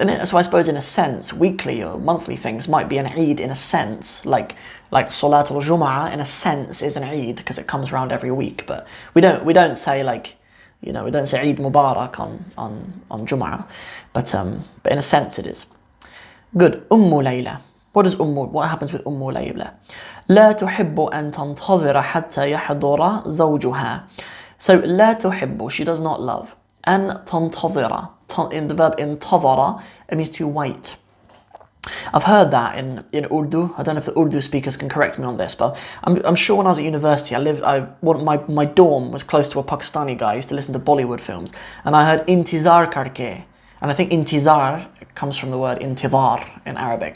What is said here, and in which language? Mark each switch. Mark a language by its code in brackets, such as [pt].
[en] And so I suppose in a sense, weekly or monthly things might be an Eid in a sense, like Salat al-Jum'ah in a sense is an Eid because it comes around every week. But we don't say we don't say Eid Mubarak on Jum'ah, but in a sense it is. Good. Layla. What happens with Layla? [ar] لا تحب أن تنتظر حتى يحضر زوجها. [en] So لا تحب, she does not love. [ar] أن تنتظر, [en] in the verb انتظر, it means to wait. I've heard that in Urdu. I don't know if the Urdu speakers can correct me on this, but I'm sure when I was at university, my dorm was close to a Pakistani guy who used to listen to Bollywood films, and I heard [ur] intizar karke, [en] and I think intizar comes from the word intidar in Arabic.